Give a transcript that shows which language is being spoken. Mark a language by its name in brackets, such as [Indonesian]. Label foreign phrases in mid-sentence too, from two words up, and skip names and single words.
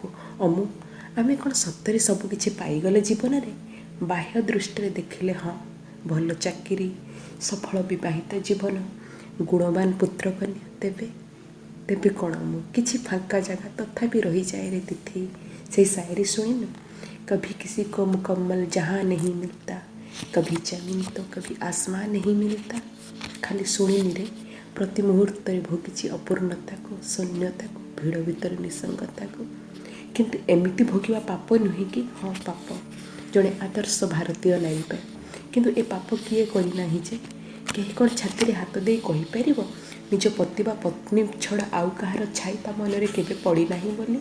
[Odia] ଅମୁ, ଆମେ କ'ଣ ସତରେ ସବୁ କିଛି ପାଇଗଲେ ଜୀବନରେ? ବାହ୍ୟ ଦୃଷ୍ଟିରେ ଦେଖିଲେ ହଁ, ଭଲ ଚାକିରି, ସଫଳ ବିବାହିତ ଜୀବନ, ଗୁଣବାନ ପୁତ୍ରକନ୍ୟା। ତେବେ କ'ଣ ମୁଁ? କିଛି ଫାଙ୍କା ଜାଗା ତଥାପି ରହିଯାଏ ରେ ତିଥି। ସେଇ ସାଏରୀ ଶୁଣିନୁ? [Hindi] कभी किसी को मुकम्मल जहाँ नहीं मिलता, कभी जमीन तो कभी आसमां नहीं मिलता। [Odia] खाली ଶୁଣିନି ରେ, ପ୍ରତି ମୁହୂର୍ତ୍ତରେ ଭୋଗିଛି ଅପୂର୍ଣ୍ଣତାକୁ, ଶୂନ୍ୟତାକୁ, ଭିଡ଼ ଭିତରେ ନିସଙ୍ଗତାକୁ। କିନ୍ତୁ ଏମିତି ଭୋଗିବା ପାପ ନୁହେଁ କି? ହଁ ପାପ, ଜଣେ ଆଦର୍ଶ ଭାରତୀୟ ନାରୀ ପାଇଁ। କିନ୍ତୁ ଏ ପାପ କିଏ କରିନାହିଁ ଯେ? କେହି କ'ଣ ଛାତିରେ ହାତ ଦେଇ କହିପାରିବ ନିଜ ପତି ବା ପତ୍ନୀ ଛଡ଼ା ଆଉ କାହାର ଛାଇ ତା ମନରେ କେବେ ପଡ଼ିନାହିଁ ବୋଲି?